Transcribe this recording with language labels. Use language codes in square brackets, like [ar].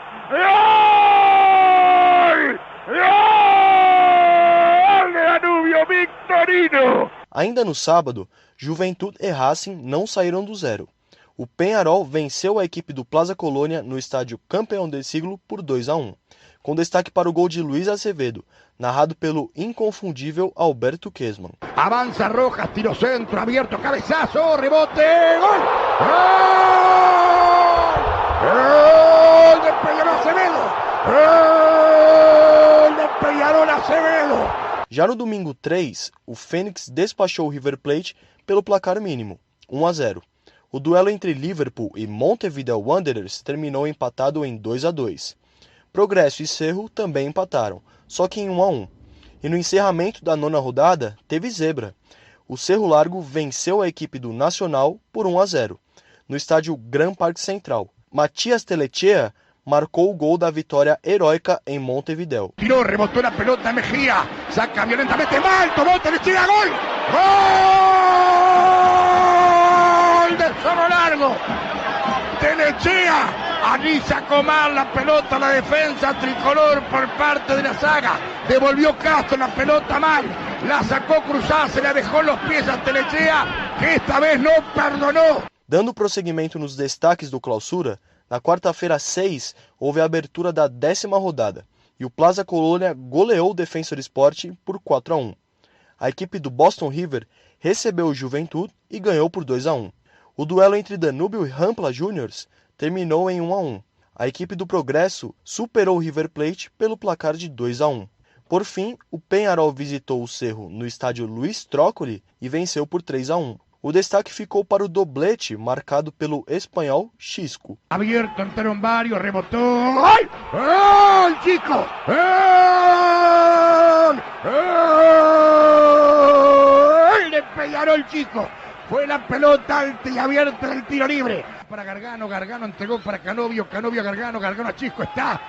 [es] ¡Gol! ¡Gol! ¡Gol de Danúbio, Victorino! [pt] Ainda no sábado, Juventude e Racing não saíram do zero. O Peñarol venceu a equipe do Plaza Colônia no estádio Campeão del Siglo por 2-1, com destaque para o gol de Luiz Acevedo, narrado pelo inconfundível Alberto Kesman. [es] Avanza Rojas, tiro centro, abierto, cabezazo, rebote, gol! ¡Gol! ¡Gol de Peñarol Acevedo! ¡Gol de Peñarol Acevedo! [pt] Já no domingo 3, o Fênix despachou o River Plate pelo placar mínimo, 1-0. O duelo entre Liverpool e Montevideo Wanderers terminou empatado em 2-2. Progresso e Cerro também empataram, só que em 1-1. E no encerramento da 9ª rodada, teve zebra. o Cerro Largo venceu a equipe do Nacional por 1-0, no estádio Gran Parque Central. Matias Telechea marcou o gol da vitória heróica em Montevideo. [es] Tiró, rebotó la pelota Mejía, saca violentamente mal, tomó Telechea, gol. ¡Gol de Cerro Largo! Telechea anilla con mal la pelota a la defensa tricolor por parte de la zaga. Devolvió Castro la pelota mal, la sacó cruzada, se la dejó en los pies a Telechea, que esta vez no perdonó. [pt] Dando prosseguimento nos destaques do Clausura, na quarta-feira 6 houve a abertura da 10ª rodada e o Plaza Colônia goleou o Defensor Sporting por 4-1. A equipe do Boston River recebeu o Juventude e ganhou por 2-1. O duelo entre Danúbio e Rampla Juniors terminou em 1-1. A equipe do Progresso superou o River Plate pelo placar de 2-1. Por fim, o Peñarol visitou o Cerro no estádio Luiz Trócoli e venceu por 3-1. O destaque ficou para o doblete marcado pelo espanhol Xisco. [es] Abierto, entraron varios, rebotó. ¡Gol! ¡Gol, chico! ¡Gol! ¡Gol! Le Peñarol, chico. Fue la pelota alta y abierta del tiro libre. Para Gargano, Gargano entregó para Canovio, Canovio a Gargano, Gargano a Chisco. ¡Está!